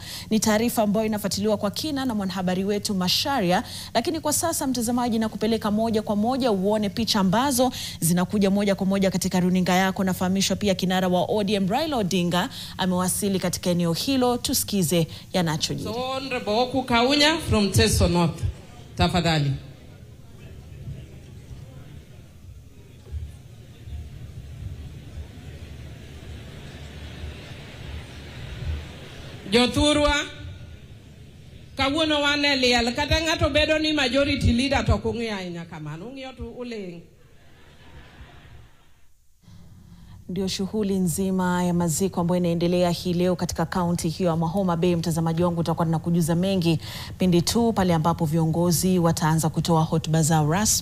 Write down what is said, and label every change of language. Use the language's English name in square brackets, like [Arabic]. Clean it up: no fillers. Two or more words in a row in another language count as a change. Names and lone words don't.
[Swahili] Ni taarifa ambayo inafuatiliwa kwa kina na mwanahabari wetu Masharia, lakini kwa sasa mtazamaji, na kupeleka moja kwa moja uone picha ambazo zinakuja moja kwa moja katika runinga yako. Nafahamishwa pia kinara wa ODM Raila Odinga amewasili katika eneo hilo. Tusikize yanachojiri. [English] So Honorable Oku Kaunya from Teso North, tafadhali. [Luo (Kenya and Tanzania)] Jothurwa kawuono wane liel kata ng'ato bedo ni [English] majority leader [Luo (Kenya and Tanzania)] to kung'e ahinya kamano, ung'iyo to uleng'. [Swahili] Ndio shughuli nzima ya maziko ambayo inaendelea hii leo katika kaunti hiyo ya Homa Bay. Mtazamaji wangu, utakuwa na kujuza mengi pindi tu pale ambapo viongozi wataanza kutoa hotuba zao rasmi.